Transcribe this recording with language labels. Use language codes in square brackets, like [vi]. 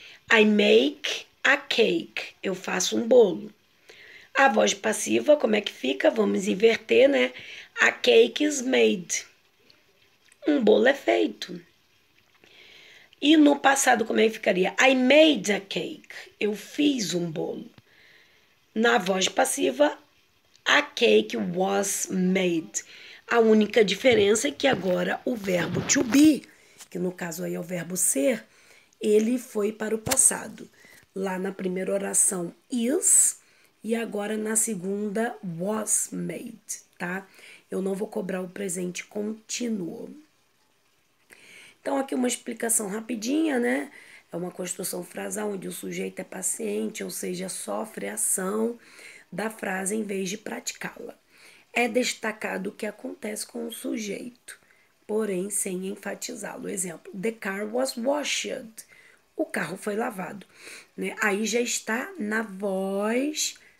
[en] I make a cake. [pt] Eu faço um bolo. A voz passiva, como é que fica? Vamos inverter, né? [en] A cake is made. [pt] Um bolo é feito. E no passado, como é que ficaria? [en] I made a cake. [pt] Eu fiz um bolo. Na voz passiva, [en] a cake was made. [pt] A única diferença é que agora o verbo to be, que no caso aí é o verbo ser, ele foi para o passado. Lá na primeira oração, is, e agora na segunda, was made, tá? Eu não vou cobrar o presente contínuo. Então, aqui uma explicação rapidinha, né? É uma construção frasal onde o sujeito é paciente, ou seja, sofre a ação da frase em vez de praticá-la. É destacado o que acontece com o sujeito, porém sem enfatizá-lo. [en] Exemplo, the car was washed. [pt] O carro foi lavado, né? Aí já está na voz